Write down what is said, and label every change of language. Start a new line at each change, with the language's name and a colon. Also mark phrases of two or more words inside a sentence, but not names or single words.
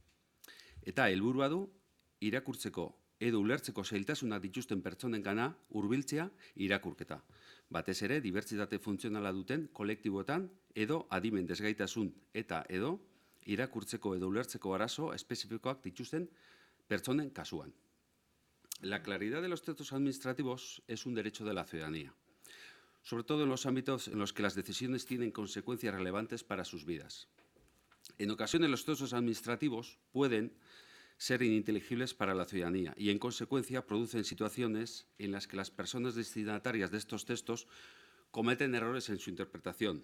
Basque: Eta helburua du irakurtzeko edo ulertzeko zailtasuna dituzten pertsonengana hurbiltzea irakurketa. Batez ere, dibertsitate funtzionala duten kolektiboetan edo adimen desgaitasun eta edo irakurtzeko edo ulertzeko arazo espezifikoak dituzten pertsonen kasuan.
Spanish: La claridad de los textos administrativos es un derecho de la ciudadanía, sobre todo en los ámbitos en los que las decisiones tienen consecuencias relevantes para sus vidas. En ocasiones los textos administrativos pueden ser ininteligibles para la ciudadanía y, en consecuencia, producen situaciones en las que las personas destinatarias de estos textos cometen errores en su interpretación.